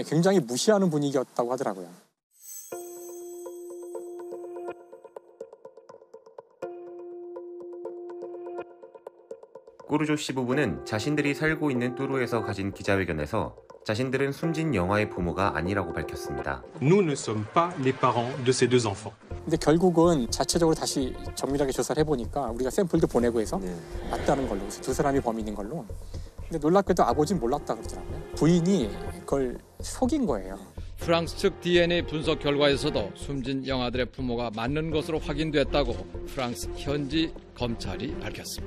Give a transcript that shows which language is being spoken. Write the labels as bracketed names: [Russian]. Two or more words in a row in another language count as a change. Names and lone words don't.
[Korean] 예, 굉장히 무시하는 분위기였다고 하더라고요. 꾸르조 씨 부부는 자신들이 살고 있는 뚜루에서 가진 기자회견에서 자신들은 숨진 영아의 부모가 아니라고 밝혔습니다. [French] Nous ne sommes pas les parents de ces deux enfants. [Korean] 근데 결국은 자체적으로 다시 정밀하게 조사를 해보니까 우리가 샘플도 보내고 해서 맞다는 걸로, 그래서 두 사람이 범인인 걸로. 근데 놀랍게도 아버지는 몰랐다 그러더라고요. 부인이 그걸 속인 거예요. 프랑스 측 DNA 분석 결과에서도 숨진 영아들의 부모가 맞는 것으로 확인됐다고 프랑스 현지 검찰이 밝혔습니다.